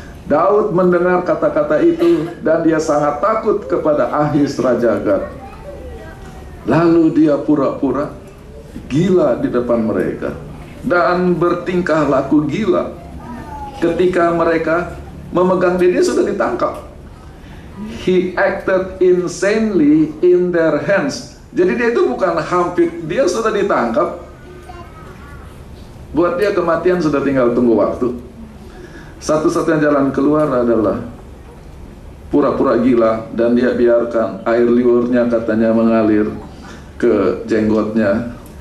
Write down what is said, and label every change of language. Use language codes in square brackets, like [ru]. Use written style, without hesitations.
[id] Daud mendengar kata-kata itu, dan dia sangat takut kepada Achis Raja Gad. Lalu dia pura-pura gila di depan mereka dan bertingkah laku gila. Ketika mereka memegang dia sudah ditangkap. [en] He acted insanely in their hands. [id] Jadi dia itu bukan hampir, dia sudah ditangkap. Buat dia kematian sudah tinggal tunggu waktu. Satu-satunya jalan keluar adalah pura-pura gila, dan dia biarkan air liurnya katanya mengalir ke jenggotnya.